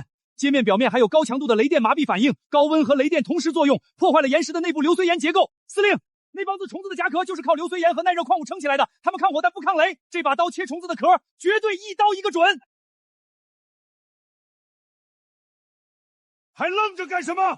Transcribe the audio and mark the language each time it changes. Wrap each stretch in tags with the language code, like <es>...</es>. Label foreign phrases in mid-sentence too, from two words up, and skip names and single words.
<zh>界面表面还有高强度的雷电麻痹反应，高温和雷电同时作用，破壞了岩石的內部硫碓鹽結構。司令，那幫子蟲子的甲殼就是靠硫碓鹽和耐熱礦物撐起來的，它們抗火但不抗雷。這把刀切蟲子的殼，絕對一刀一個準。還愣着幹什麼？</zh>